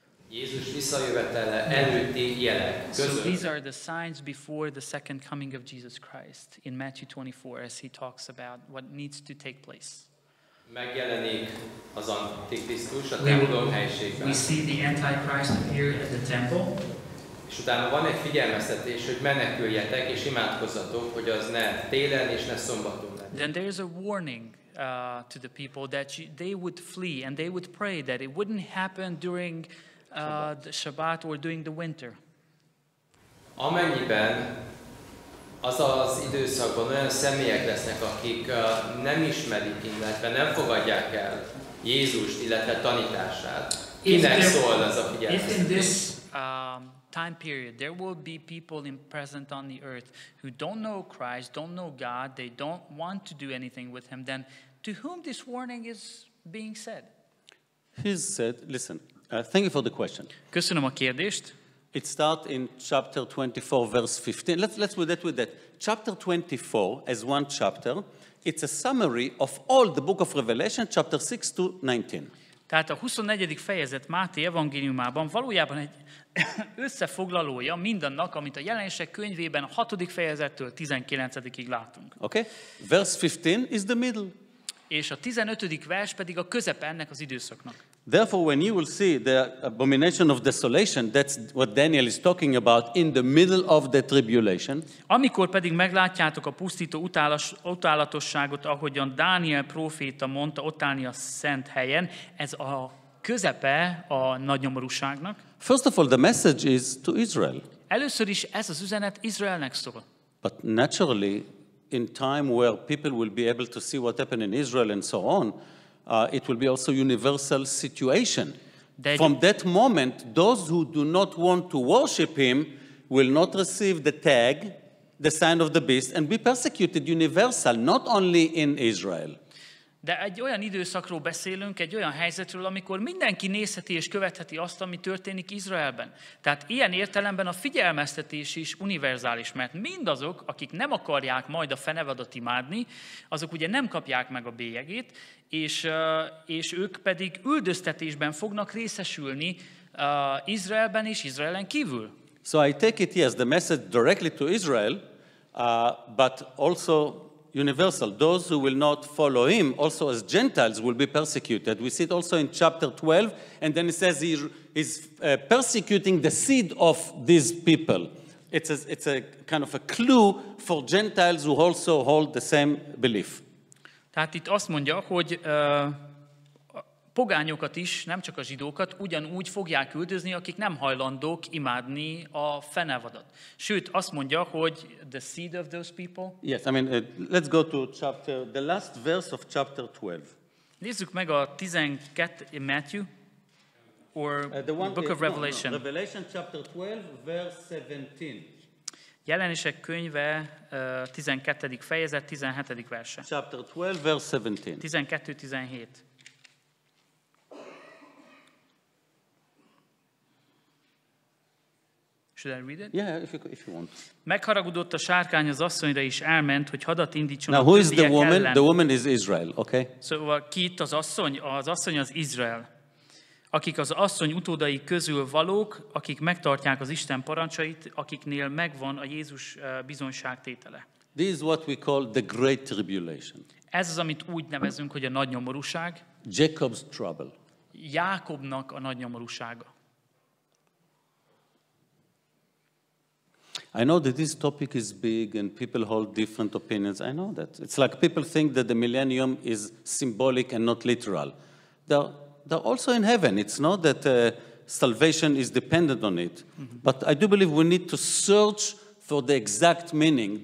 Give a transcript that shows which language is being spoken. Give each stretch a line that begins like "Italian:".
Hungarian: Jézus visszajövetele előtti jelek között.
English: So these are the signs before the second coming of Jesus Christ in Matthew 24 as he talks about what needs to take place.
Hungarian: Megjelenik az Antikrisztus a templom helyiségben.
English: We see the Antichrist appear at the temple.
Hungarian: És utána van egy figyelmeztetés, hogy meneküljetek és imádkozzatok, hogy az ne télen és ne szombaton legyen.
English: Then there is a warning to the people that they would flee and they would pray that it wouldn't happen during the Shabbat or during the winter.
Hungarian: Amennyiben az az időszakban olyan személyek lesznek, akik nem ismerik, illetve nem fogadják el Jézust, illetve tanítását, kinek szól ez a figyelmeztetés?
English: If in this time period there will be people present on the earth who don't know Christ, don't know God, they don't want to do anything with Him, then to whom this warning is being said? He said, listen, thank you for the question.
Hungarian: Köszönöm a kérdést.
English: It starts in chapter 24, verse 15. Let's do that with that. Chapter 24, as one chapter, it's a summary of all the book of Revelation, chapter 6 to 19.
Hungarian: Tehát a 24. fejezet Máté evangéliumában valójában egy összefoglalója mindannak, amit a Jelenések könyvében a 6. fejezettől 19-ig látunk.
English: Okay? Verse 15 is the middle.
Hungarian: És a 15. vers pedig a közepe ennek az időszaknak.
English: Therefore, when you will see the abomination of desolation, that's what Daniel is talking about in the middle of the tribulation.
Hungarian: Amikor pedig meglátjátok a pusztító utálatosságot, ahogyan Dániel próféta mondta, ott állni a szent helyen, ez a közepe a nagy nyomorúságnak.
English: First of all, the message is to Israel.
Hungarian: Először is ez az üzenet Izraelnek szól.
English: But naturally, in time where people will be able to see what happened in Israel and so on, it will be also universal situation. From that moment, those who do not want to worship Him will not receive the tag, the sign of the beast, and be persecuted universal, not only in Israel.
Hungarian: De egy olyan időszakról beszélünk, egy olyan helyzetről, amikor mindenki nézheti és követheti azt, ami történik Izraelben. Tehát ilyen értelemben a figyelmeztetés is univerzális, mert mindazok, akik nem akarják majd a fenevadat imádni, azok ugye nem kapják meg a bélyegét, és ők pedig üldöztetésben fognak részesülni Izraelben és Izraelen kívül.
English: So I take it, yes, the message directly to Israel, but also universal. Those who will not follow him, also as Gentiles, will be persecuted. We see it also in chapter 12, and then it says he's persecuting the seed of these people. It's a kind of a clue for Gentiles who also hold the same belief.
Hungarian: Tehát itt azt mondja, hogy pogányokat is, nem csak a zsidókat, ugyanúgy fogják üldözni, akik nem hajlandók imádni a fenevadat. Sőt, azt mondja, hogy
English: the seed of those people. Yes, I mean, let's go to the last verse of chapter 12.
Hungarian: Nézzük meg a 12.
English: Matthew, or Book of Revelation. No. Revelation chapter 12, verse 17.
Hungarian: Jelenések könyve 12. fejezet 17. verse.
English: Chapter 12, verse 17.
Hungarian: 12-17.
English: Should I read it? Yeah, if you want.
Hungarian: Megharagudott a sárkány az asszonyra, és elment, hogy hadat indítson
English: Now,
Hungarian: a
English: who is the
Hungarian: többiek
English: woman?
Hungarian: ellen.
English: The woman is Israel, okay?
Hungarian: Szóval ki itt az asszony? Az asszony az Izrael. Akik az asszony utódai közül valók, akik megtartják az Isten parancsait, akiknél megvan a Jézus bizonyságtétele.
English: This is what we call the Great Tribulation.
Hungarian: Ez az, amit úgy nevezünk, hogy a nagy nyomorúság.
English: Jacob's trouble.
Hungarian: Jákobnak a nagy nyomorúsága.
English: I know that this topic is big and people hold different opinions. I know that. It's like people think that the millennium is symbolic and not literal. They're also in heaven. It's not that salvation is dependent on it. But I do believe we need to search for the exact meaning.